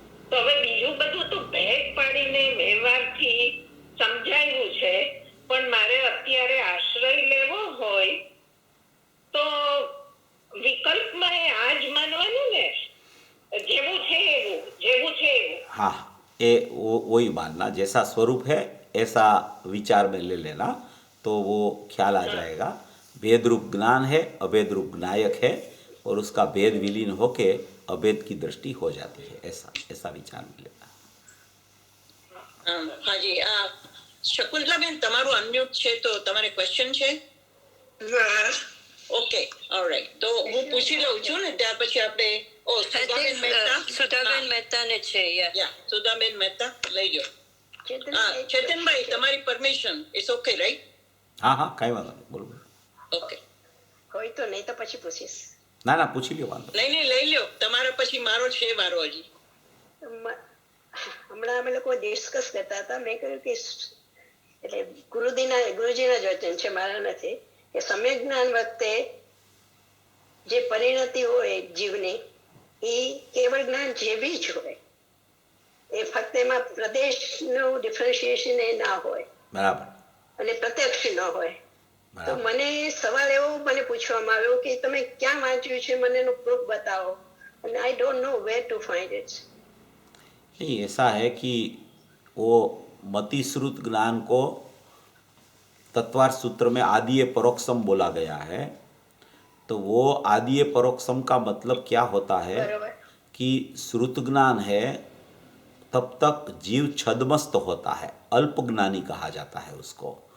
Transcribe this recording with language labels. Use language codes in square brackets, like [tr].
[gu] તો હવે બીજું બધું તો ભેદ પાડીને વ્યવહારથી સમજાયું છે, પણ મારે અત્યારે આશ્રય લેવો હોય તો વિકલ્પમાં એ આ જ માનવાનું ને, જેવું છે એવું. [hi] हाँ, ये वही मानना, जैसा स्वरूप है ऐसा विचार में ले लेना, तो वो ख्याल आ जाएगा। भेद रूप ज्ञान है, अभेद रूप ज्ञायक है, और उसका भेद विलीन होके अभेद की दृष्टि हो जाती है, ऐसा विचार में लेना। हाँ जी, [gu] શકુંતલાબેન તમારું અનમ્યુટ છે, તો તમારે ક્વેશ્ચન છે? Okay, alright. તો હું પૂછી લઉં છું ને, ત્યાર પછી આપણે સુધાબેન મહેતાને છે. સુધાબેન મહેતા લઈ લો. ચેતનભાઈ, તમારી પરમિશન ઇઝ ઓકે, રાઈટ? [hi] हाँ हाँ, कई वाला नहीं, बोलो। [gu] ઓકે. હોય તો નહીં તો પછી પૂછીશ. ना पूछी लियो वांधो। નહીં લઈ લ્યો, તમારા પછી મારો છે વારો હજી. હમણાં અમે લોકો ડિસ્કસ કરતા હતા, મેં કહ્યું કે એટલે ગુરુજીના જ વચન છે, મારા નથી, કે સમ્યક જ્ઞાન વખતે જે પરિણતિ હોય જીવની, એ કેવળ જ્ઞાન જેવી જ હોય, એ ફક્ત એમાં પ્રદેશનું ડિફરન્શિએશન એ ના હોય, [hi] बराबर, [gu] અને પ્રત્યક્ષ ન હોય. તો [hi] बराबर। [gu] મને સવાલ એવો મને પૂછવામાં આવ્યો કે તમે ક્યાં વાંચ્યું છે, મને એનું પ્રૂફ બતાવો, અને [en] I don't know where to find it. [hi] नहीं, ऐसा है कि वो मतिश्रुत ज्ञान को तत्वार्थ सूत्र में आदिय परोक्षम बोला गया है। तो वो आदिय परोक्षम का मतलब क्या होता है [gu] બરોબર. [hi] कि श्रुत ज्ञान है तब तक जीव छद्मस्त होता है, अल्प ज्ञानी कहा जाता है उसको।